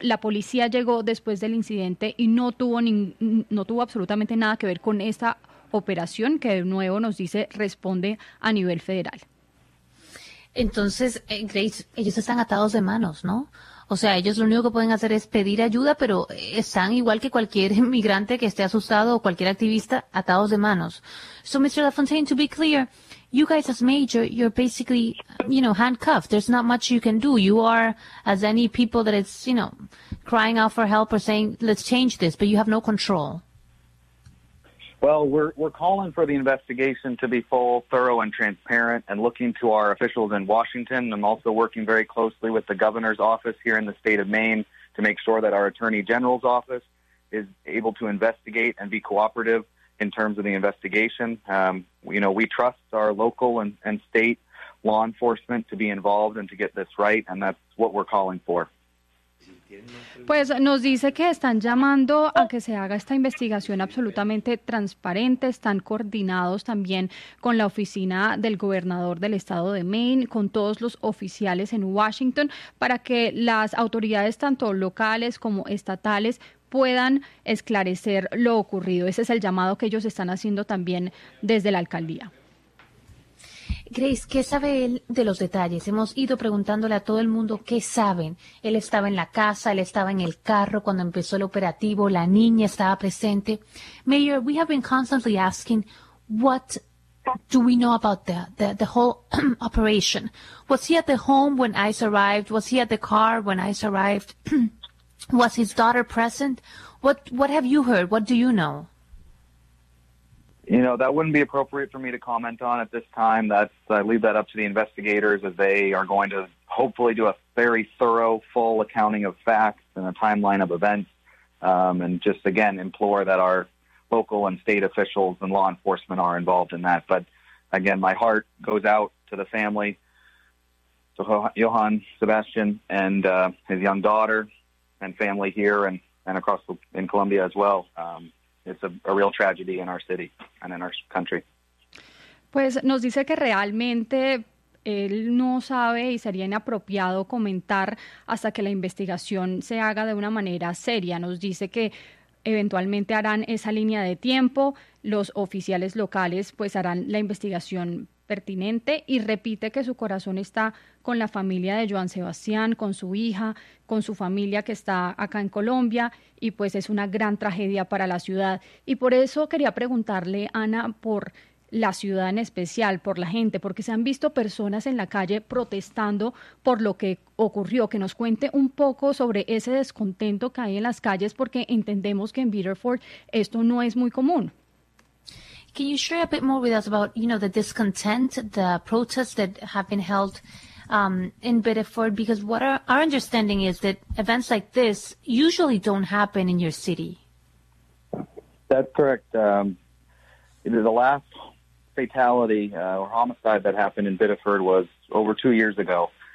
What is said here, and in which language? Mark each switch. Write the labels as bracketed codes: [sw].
[es] La policía llegó después del incidente y no tuvo absolutamente nada que ver con esta operación que, de nuevo, nos dice responde a nivel federal. Entonces, Grace, ellos están atados de manos, ¿no? O sea, ellos lo único que pueden hacer es pedir ayuda, pero están igual que cualquier migrante que esté asustado o cualquier activista, atados de manos. [en] So, Mr. LaFontaine, to be clear, you guys as major, you're basically, you know, handcuffed. There's not much you can do. You are, as any people that is, you know, crying out for help or saying, let's change this, but you have no control. Well, we're calling for the investigation to be full, thorough, and transparent, and looking to our officials in Washington. I'm also working very closely with the governor's office here in the state of Maine to make sure that our attorney general's office is able to investigate and be cooperative in terms of the investigation. We trust our local and state law enforcement to be involved and to get this right, and that's what we're calling for. [es] Pues nos dice que están llamando a que se haga esta investigación absolutamente transparente, están coordinados también con la oficina del gobernador del estado de Maine, con todos los oficiales en Washington, para que las autoridades tanto locales como estatales puedan esclarecer lo ocurrido. Ese es el llamado que ellos están haciendo también desde la alcaldía. Grace, ¿qué sabe él de los detalles? Hemos ido preguntándole a todo el mundo qué saben. Él estaba en la casa, él estaba en el carro cuando empezó el operativo, la niña estaba presente. [en] Mayor, we have been constantly asking, what do we know about the whole operation? Was he at the home when ICE arrived? Was he at the car when ICE arrived? Was his daughter present? What have you heard? What do you know? You know, that wouldn't be appropriate for me to comment on at this time. I leave that up to the investigators, as they are going to hopefully do a very thorough, full accounting of facts and a timeline of events. And just, again, implore that our local and state officials and law enforcement are involved in that. But, again, my heart goes out to the family, to Johann Sebastian and his young daughter and family here and across in Colombia as well. It's a real tragedy in our city and in our country. [es] Pues nos dice que realmente él no sabe y sería inapropiado comentar hasta que la investigación se haga de una manera seria. Nos dice que eventualmente harán esa línea de tiempo, los oficiales locales pues harán la investigación pertinente, y repite que su corazón está con la familia de Joan Sebastián, con su hija, con su familia que está acá en Colombia, y pues es una gran tragedia para la ciudad. Y por eso quería preguntarle, Ana, por la ciudad en especial, por la gente, porque se han visto personas en la calle protestando por lo que ocurrió. Que nos cuente un poco sobre ese descontento que hay en las calles, porque entendemos que en Biddeford esto no es muy común. [en] Can you share a bit more with us about, you know, the discontent, the protests that have been held in Biddeford? Because what our understanding is that events like this usually don't happen in your city. That's correct. The last fatality or homicide that happened in Biddeford was over 2 years ago.